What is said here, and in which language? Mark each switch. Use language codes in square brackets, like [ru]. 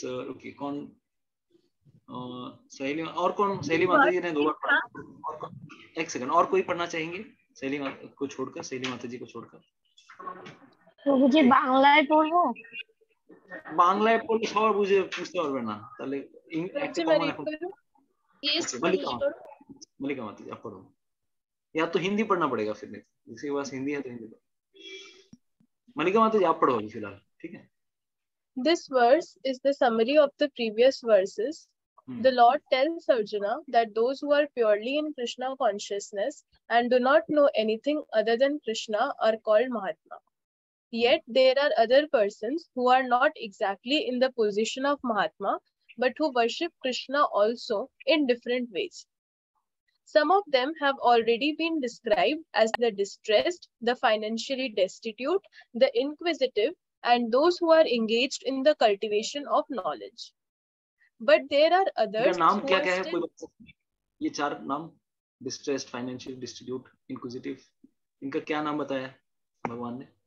[hi] Okay, कौन? सहेली और कौन? सहेली माता जी ने 2 बार पढ़ा। एक सेकंड, और कोई पढ़ना चाहेंगे? सहेली माता को छोड़कर, सहेली माता जी को छोड़कर। प्रभु जी बांग्लाয় [bn] পড়বো? বাংলায় পড়লে সবার বুঝতে পারবে না, তাহলে একটা কমন এখন। [hi] मलिका माता जी आप पढ़ो, या तो हिंदी पढ़ना पड़ेगा फिर, नहीं जिसके पास हिंदी है तो हिंदी पढ़ो। मलिका माता जी आप पढ़ो अभी फिलहाल, ठीक है। [en] This verse is the summary of the previous verses. The Lord tells Arjuna that those who are purely in Krishna consciousness and do not know anything other than Krishna are called Mahatma. Yet there are other persons who are not exactly in the position of Mahatma, but who worship Krishna also in different ways. Some of them have already been described as the distressed, the financially destitute, the inquisitive, and those who are engaged in the cultivation of knowledge. But there are others [hi] नाम [en] who [hi] क्या [en] are [hi] क्या है? [en] still... [hi] कोई ये 4 नाम, distressed, financial distribute, inquisitive, इनका क्या नाम बताया भगवान ने?